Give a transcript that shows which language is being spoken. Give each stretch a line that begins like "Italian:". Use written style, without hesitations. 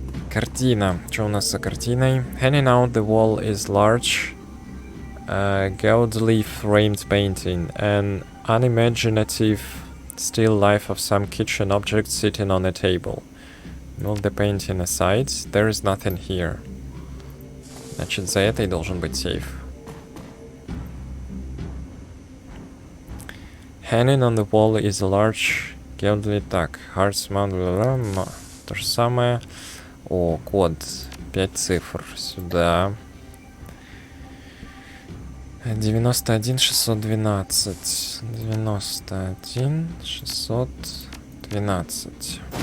Russian: Картина. Что у нас за картиной?
English: Hanging out the wall is large, gaudily framed painting. An unimaginative still life of some kitchen object sitting on a table. Move the painting aside. There is nothing here.
Russian: Значит, за этой должен быть сейф.
English: Hanging on the wall is a large, gaudily... Так, hearts mount...
Russian: То же самое. О, код. 5 цифр. Сюда. 91612. 91612.